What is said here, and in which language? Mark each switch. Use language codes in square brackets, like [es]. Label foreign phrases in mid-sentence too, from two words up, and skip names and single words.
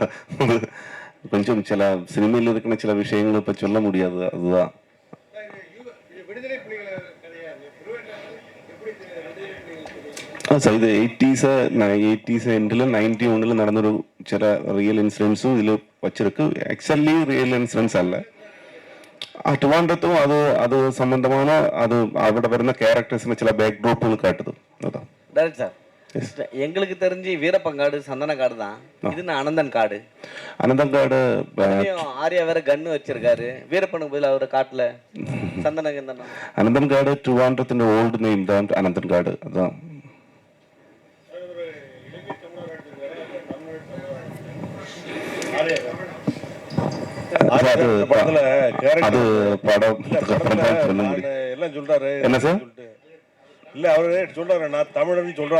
[ta] கொஞ்சம் சில சினிமையில் இருக்கிற சில விஷயங்களை இப்போ சொல்ல முடியாது. அதுதான் சார். இது 80s எண்டில் 91 நடந்த ஒரு சில [en] real incidents [ta] இதில் வச்சிருக்கு. [en] actually real incidents [ta] அல்ல. [ml] ട്രിവാൻഡ്രത്തും അത് സംബന്ധമാണ്. അത് അവിടെ വരുന്ന ക്യാരക്ടേഴ്സിന് ചില [en] backdrops [ml] കാട്ടുது. [ta] அதான் [en] direct sir, [ta] எங்களுக்கு தெரிஞ்சு வீரப்பங்காடு சந்தனக்காடு தான். இது அனந்தன் காடு. அனந்தன் காடு ஆர்யா வேற கன்னு வச்சிருக்காரு. வீரப்பனுக்கு பதில் அவரை காட்டுல சந்தனம். [ml] അനന്തൻ കാട് ട്രിവാൻഡ്രത്തിന്റെ [en] old name [ml] தான் അനന്തൻ കാട്. [ta] அதான் அது படம் எல்லாம் சொல்றாரு. என்ன சார்? இல்ல அவரு சொல்றாரு, நான் தமிழன்னு சொல்றாரு.